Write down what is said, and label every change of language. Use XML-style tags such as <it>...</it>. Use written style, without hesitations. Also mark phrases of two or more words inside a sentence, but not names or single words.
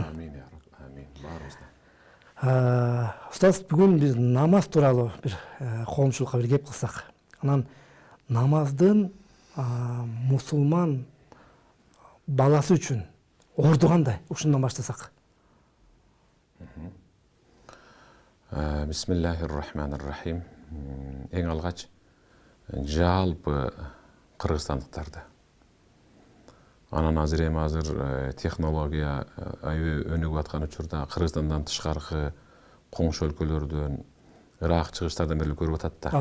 <ar>آمين يا رب. آمين. Баарыбызда.</ar> <ky>Устаз, бүгүн биз намаз тууралуу бир коомчулукка бир кеп кылсак. Анан намаздын мусулман баласы үчүн орду кандай? Ушундан баштасак.</ky> <ar>بسم الله الرحمن الرحيم.</ar> <ky>Эң алгач жалпы кыргызстандыктарды. Анан азыр технология аябай өнүгүп аткан учурда Кыргызстандан тышкаркы коңшу өлкөлөрдөн, Ирак, чыгыштардан бери көрүп атат да.</ky>